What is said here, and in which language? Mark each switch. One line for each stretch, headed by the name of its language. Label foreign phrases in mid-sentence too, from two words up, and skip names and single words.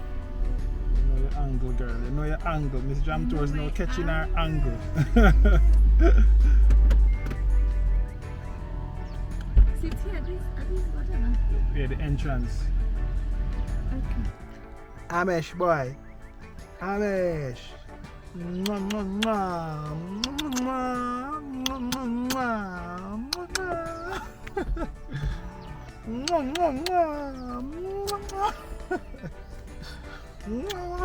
English: You know your angle, girl. You know your angle. Miss Jam Tours now catching her angle. Sit here. This whatever. Yeah, the entrance. Okay. Amesh boy. Amesh. Mwah, mwah, mwah. Mwah, mwah, mwah, mwah. Mwah, mwah, mwah. Mwah, mwah.